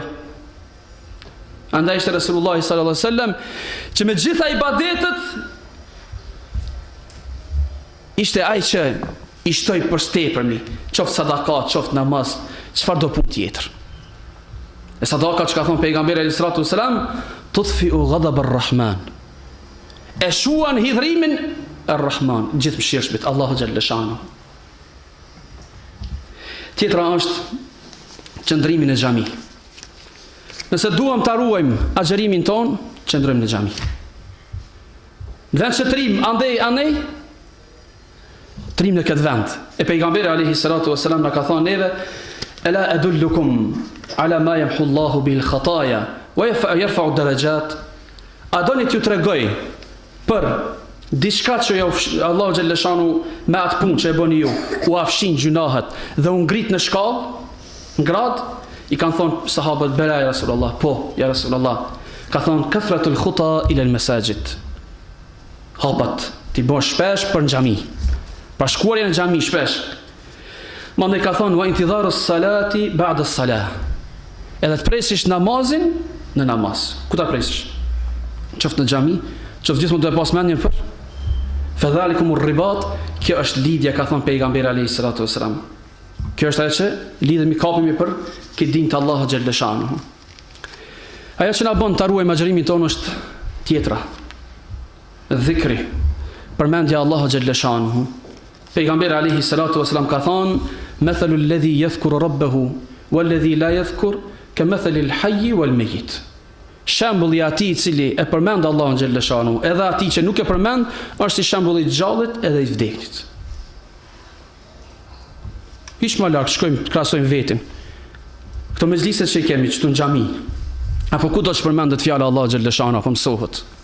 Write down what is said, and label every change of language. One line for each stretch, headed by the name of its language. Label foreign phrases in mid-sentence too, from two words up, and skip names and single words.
Albanian: Andaj ishte Rasulullah
Arabic: صلى الله عليه وسلم
Albanian: që me gjitha ibadetet ishte ai që i shtoi për stepërmi, qoftë sadakat, qoftë namaz, çfarë do punë tjetër. E sadaka që ka thonë pejgamberi
Arabic: عليه الصلاة والسلام, تطفئ غضب الرحمن.
Albanian: E shuan hidhrimin ar-Rahman, gjithë mëshirshmit,
Arabic: الله جل شأنه.
Albanian: Tjetra është qëndrimi në xhami. Nëse duam ta ruajmë agjerimin ton, qëndrojmë në xhami. Në vend që trim, andej, trim në këtë vend. E pejgamberi
Arabic: عليه الصلاة والسلام
Albanian: na ka thonë neve:
Arabic: "ألا أدلكم على ما يمحو الله بالخطايا ويرفع درجات."
Albanian: A doni t'ju tregoj për diçka që Allahu
Arabic: جل شأنه
Albanian: me atë punë që e bëni ju, u afshin gjunahet dhe u ngrit në shkallë, në grad? I kanë thonë sahabët:
Arabic: "بلى يا رسول الله."
Albanian: Po,
Arabic: يا رسول الله.
Albanian: Ka thonë:
Arabic: "كثرة الخطا إلى المساجد."
Albanian: Hapat ti bësh shpesh për në xhami. Pra shkuarja në xhami shpesh. Mandej ka thonë:
Arabic: "وانتظار الصلاة بعد الصلاة."
Albanian: Edhe të presish namazin në namaz. Ku ta presish? Qoftë në xhami, qoftë gjithmonë të pas mendjen për
Arabic: فذلكم الرباط.
Albanian: Kjo është lidhja, ka thonë pejgamberi
Arabic: عليه الصلاة والسلام.
Albanian: Kjo është ajo që lidhemi kapemi për këtë dinë të
Arabic: الله جل شأنه.
Albanian: Ajo që na bën të ruajmë agjërimin tonë është tjetra. Dhikri, përmendja
Arabic: الله جل شأنه.
Albanian: Pejgamberi
Arabic: عليه الصلاة والسلام
Albanian: ka thënë:
Arabic: "مثل الذي يذكر ربه والذي لا يذكر كمثل الحي والميت."
Albanian: Shembulli i atij i cili e përmend Allahun
Arabic: جل شأنه,
Albanian: edhe atij që nuk e përmend, është si shembulli i gjallit edhe i vdeknit. Hiç më larg shkojmë të krahasojmë veten. Këto mezhliset që i kemi këtu në xhami, apo ku do të përmendet fjala
Arabic: الله جل شأنه
Albanian: apo mësohet.